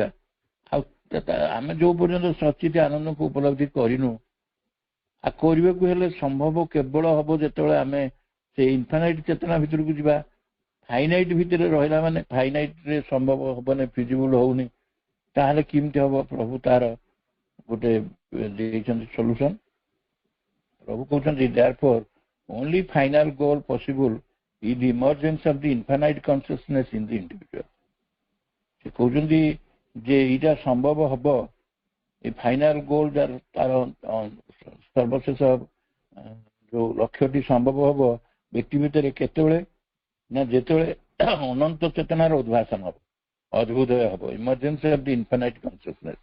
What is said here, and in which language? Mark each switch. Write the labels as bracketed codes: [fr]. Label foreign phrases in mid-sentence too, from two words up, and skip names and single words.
[or] ଆଉ ଆମେ ଯୋଉ ପର୍ଯ୍ୟନ୍ତ ସଚିତ ଆନନ୍ଦକୁ ଉପଲବ୍ଧି କରିନୁ, ଆଉ କରିବାକୁ ହେଲେ ସମ୍ଭବ କେବଳ ହବ ଯେତେବେଳେ ଆମେ ସେ ଇନଫାନାଇଟ୍ ଚେତନା ଭିତରକୁ ଯିବା। ଫାଇନାଇଟ୍ ଭିତରେ ରହିଲା ମାନେ ଫାଇନାଇଟ୍ରେ ସମ୍ଭବ ହବନି, ଫିଜିବୁଲ ହଉନି। ତାହେଲେ କେମିତି ହବ? ପ୍ରଭୁ ତାର ଗୋଟେ ଦେଇଛନ୍ତି ସଲ୍ୟୁସନ। ପ୍ରଭୁ କହୁଛନ୍ତି [en] therefore only final goal possible is the emergence of the infinite consciousness in the individual। [or] ସେ କହୁଛନ୍ତି ଯେ ଏଇଟା ସମ୍ଭବ ହବ, ଏ [en] final goal [or] ତାର ସର୍ବଶେଷ ଯୋଉ ଲକ୍ଷ୍ୟଟି ସମ୍ଭବ ହବ ବ୍ୟକ୍ତି ଭିତରେ କେତେବେଳେ ନା ଯେତେବେଳେ ଅନନ୍ତ ଚେତନାର ଉଦ୍ଭାସନ ହବ, ଅଦ୍ଭୁଦୟ ହବ, [en] emergence of the infinite consciousness.